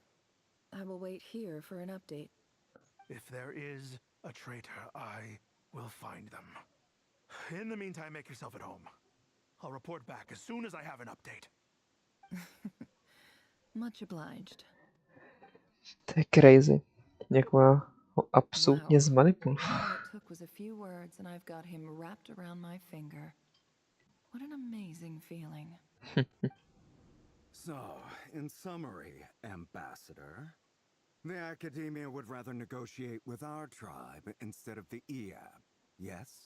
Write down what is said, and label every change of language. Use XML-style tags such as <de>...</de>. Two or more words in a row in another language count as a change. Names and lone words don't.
<en>I will wait here for an update. If there is a traitor, I will find them. In the meantime, make yourself at home. I'll report back as soon as I have an update. Much obliged.</en> <cs>To je crazy. Jak má ho absolutně</cs> <en>All</en> <cs>zmanipulovat.</cs> <en>it took was a few words and I've got him wrapped around my finger. What an amazing feeling. So, in summary, Ambassador, the Academia would rather negotiate with our tribe instead of the EAB, yes?</en>